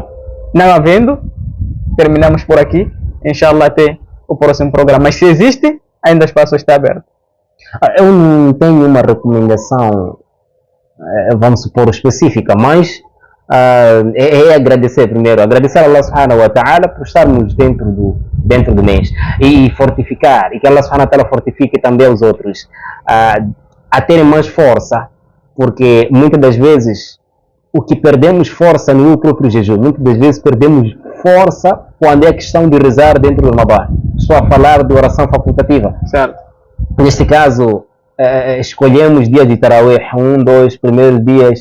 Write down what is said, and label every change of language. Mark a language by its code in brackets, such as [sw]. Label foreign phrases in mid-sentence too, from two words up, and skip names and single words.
[pt] Não havendo, terminamos por aqui. Inshallah, até o próximo programa. Mas se existe, ainda o espaço está aberto. Eu não tenho uma recomendação, vamos supor, específica, mas é agradecer primeiro. Agradecer a [ar] الله سبحانه وتعالى [pt] por estarmos dentro do mês e fortificar, e que [ar] الله سبحانه وتعالى [pt] fortifique também os outros a terem mais força, porque muitas das vezes o que perdemos força não é o próprio jejum, muitas das vezes perdemos força quando é questão de rezar dentro do Ramadã. Estou a falar de oração facultativa. Certo. Neste caso, escolhemos dias de Tarawih, 1, 2 primeiros dias.